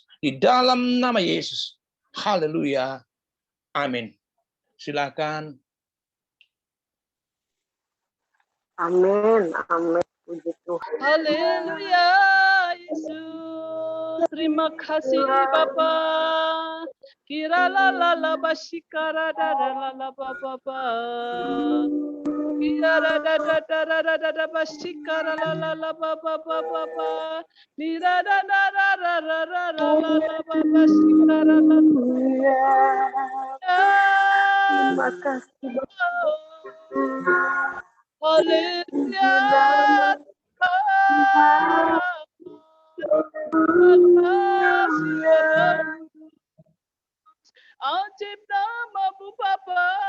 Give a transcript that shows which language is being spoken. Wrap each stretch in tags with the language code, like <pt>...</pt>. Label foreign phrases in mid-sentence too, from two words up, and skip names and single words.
<id>Di dalam nama Yesus. Haleluya. Amin. Silakan. Amin. Amin. Puji Tuhan. Haleluya, Yesus. Terima kasih Bapa. Kira la la la basikara da da la la ba ba ba. Kira da da da da da da da da basikara la la la ba ba ba ba ba. Nira da da da da da da la la la ba basikara la. Terima kasih Haleluya. Ajaib nama-Mu Bapa.</id>